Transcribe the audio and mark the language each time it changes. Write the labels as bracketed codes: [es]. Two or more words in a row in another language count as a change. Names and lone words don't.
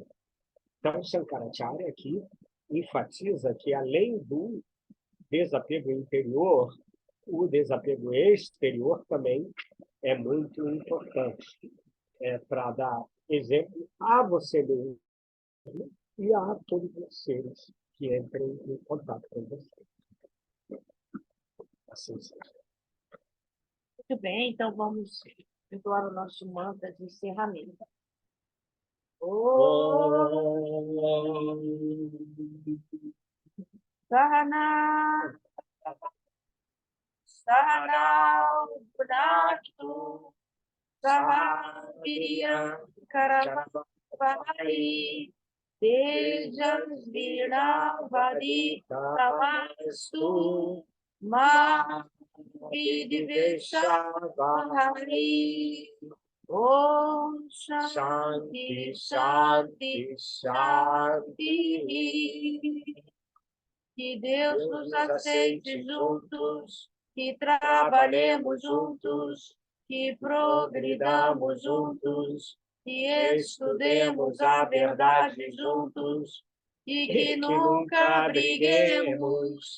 [pt] Então, Shankaracharya aqui enfatiza que, além do desapego interior, o desapego exterior também é muito importante para dar exemplo a você mesmo e a todos os seres que entrem em contato com você. Assim seja. Muito bem, então vamos entoar o nosso mantra de encerramento. [sa] सहना सहनौ भुनक्तु सहवीर्य करवाहै तेजस्विनावदि तमस्तु मा विदिवेषावहै. ॐ शान्ति शान्ति शान्ति. [pt] Que Deus nos aceite juntos, que trabalhemos juntos, que progridamos juntos, que estudemos a verdade juntos e que nunca briguemos.